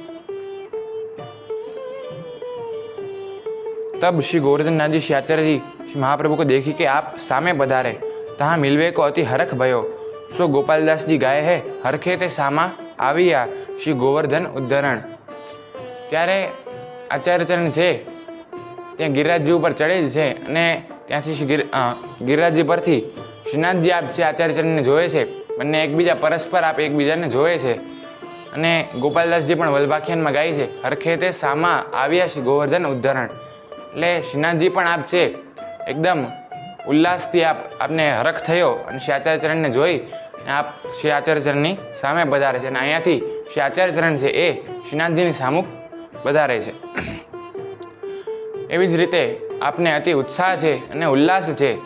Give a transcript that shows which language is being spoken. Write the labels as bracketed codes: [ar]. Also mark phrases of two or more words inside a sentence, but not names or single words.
[bra] तब श्री गोवर्धन नाथ जी श्री आचार्य जी महाप्रभु को देखी कि आप सामे पधारे. तहाँ मिलवे को अति हरख भयो. सो गोपालदास जी गाय है [gu] હરખે તે સામા આવિયા શ્રી ગોવર્ધન ઉદ્ધરણ. ત્યારે આચાર્ય ચરણ છે ત્યાં ગિરિરાજજી પર ચઢે જ છે અને ત્યાંથી શ્રી ગિરિરાજજી પરથી શ્રીનાથજી આપ છે આચાર્ય ચરણને જોએ છે. બંને એકબીજા પરસ્પર આપ એકબીજાને જોએ છે. અને ગોપાલદાસજી પણ વલ્ભાખ્યાનમાં ગાય છે હરખે તે સામા આવિયા શ્રી ગોવર્ધન ઉદ્ધરણ. એટલે શ્રીનાથજી પણ આપ છે એકદમ ઉલ્લાસથી આપને હરખ થયો અને શ્રી આચાર્ય ચરણને જોઈ આપ શ્રી આચાર્ય ચરણની સામે પધારે છે અને અહીંયાથી શ્રી આચાર્ય ચરણ છે એ શ્રીનાથજીની સામુખ પધારે છે. એવી જ રીતે આપને અતિ ઉત્સાહ છે અને ઉલ્લાસ છે.